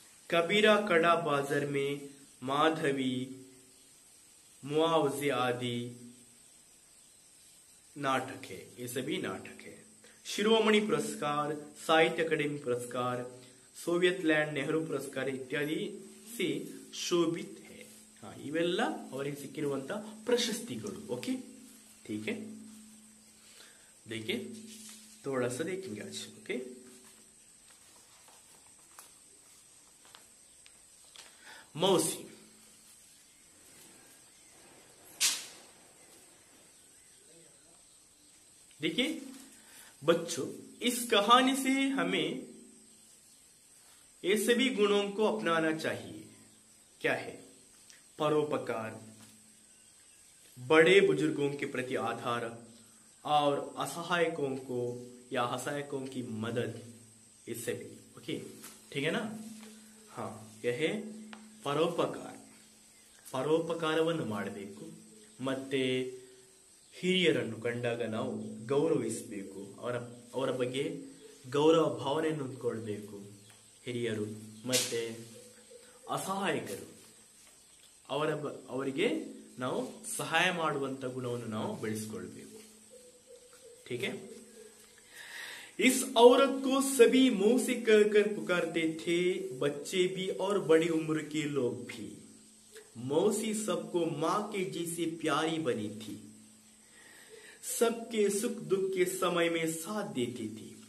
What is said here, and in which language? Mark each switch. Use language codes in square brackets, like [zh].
[hi] कबीरा, कड़ा बाजार में, माधवी, मुआवजे आदि नाटक है. ये सभी नाटक है. शिरोमणि पुरस्कार, साहित्य अकादमी पुरस्कार, सोवियत लैंड नेहरू पुरस्कार इत्यादि से शोभित है. [kn] हाँ, ಇವೆಲ್ಲ ಅವರಿಗೆ ಸಿಕ್ಕಿರುವಂತ ಪ್ರಶಸ್ತಿಗಳು. [hi] ओके, ठीक है, देखिए, थोड़ा सा देखेंगे आज. ओके, मौसी. देखिए बच्चों, इस कहानी से हमें ये सभी गुणों को अपनाना चाहिए. क्या है? परोपकार, बड़े बुजुर्गों के प्रति आधार और असहायकों को या असहायकों की मदद, इससे भी ओके, ठीक है ना। हाँ, यह है ಪರೋಪಕಾರ. [kn] ಪರೋಪಕಾರವನ್ನು ಮಾಡಬೇಕು. ಮತ್ತೆ ಹಿರಿಯರನ್ನು ಕಂಡಾಗ ನಾವು ಗೌರವಿಸಬೇಕು. ಅವರ ಬಗ್ಗೆ ಗೌರವ ಭಾವನೆಯನ್ನು ಹೊಂದ್ಕೊಳ್ಬೇಕು. ಹಿರಿಯರು ಮತ್ತೆ ಅಸಹಾಯಕರು, ಅವರಿಗೆ ನಾವು ಸಹಾಯ ಮಾಡುವಂತ ಗುಣವನ್ನು ನಾವು ಬೆಳೆಸಿಕೊಳ್ಬೇಕು. [hi] ठीक है. इस औरत को सभी मौसी कहकर पुकारते थे, बच्चे भी और बड़ी उम्र के लोग भी. मौसी सबको मां के जैसे प्यारी बनी थी. सबके सुख दुख के समय में साथ देती थी.